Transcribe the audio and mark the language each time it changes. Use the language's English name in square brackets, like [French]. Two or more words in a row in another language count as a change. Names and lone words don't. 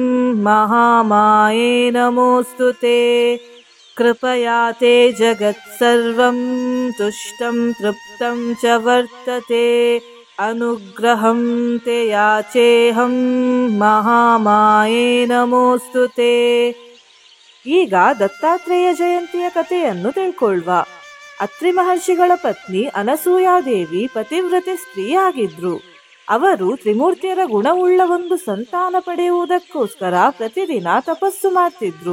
[Sanskrit] महामाये नमोऽस्तु ते कृपया ते जगत्सर्वं तुष्टं तृप्तं च वर्तते अनुग्रहं ते याचेऽहं महामाये नमोऽस्तु ते [Kannada] ಈಗ ದತ್ತಾತ್ರೇಯ ಜಯಂತಿಯ ಕಥೆಯನ್ನು ತಿಳ್ಕೊಳ್ಳುವ. ಅತ್ರಿ ಮಹರ್ಷಿಗಳ ಪತ್ನಿ ಅನಸೂಯಾದೇವಿ ಪತಿವ್ರತೆ ಸ್ತ್ರೀಯಾಗಿದ್ರು. ಅವರು ತ್ರಿಮೂರ್ತಿಯರ ಗುಣವುಳ್ಳ ಒಂದು ಸಂತಾನ ಪಡೆಯುವುದಕ್ಕೋಸ್ಕರ ಪ್ರತಿದಿನ ತಪಸ್ಸು ಮಾಡ್ತಿದ್ರು.